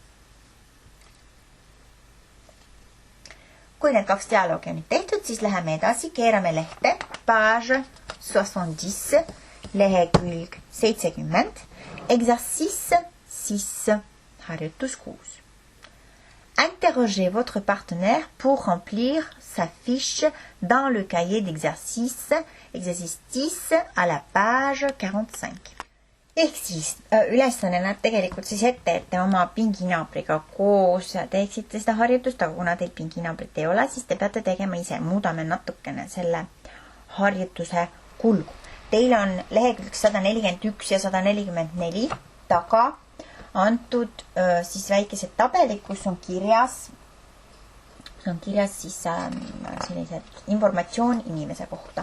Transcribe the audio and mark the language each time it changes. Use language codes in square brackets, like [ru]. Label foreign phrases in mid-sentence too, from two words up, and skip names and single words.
[et] Kui need 2 dialoogi on nüüd tehtud, siis läheme edasi, keerame lehte, page 70, lehekülg 70, exercice 6, harjutus 6. [fr] Interrogez votre partenaire pour remplir sa fiche dans le cahier d'exercice, exercice 10 à la page 45. [et] ehk siis ülesanne näeb tegelikult siis ette, et te oma pinginaabriga koos teeksite seda harjutust, aga kuna teil pinginaabrit ei ole, siis te peate tegema ise. Muudame natukene selle harjutuse kulgu. Teil on lehekülg 141 ja 144 taga antud siis väikesed tabelid, kus on kirjas siis sellised informatsioon inimese kohta.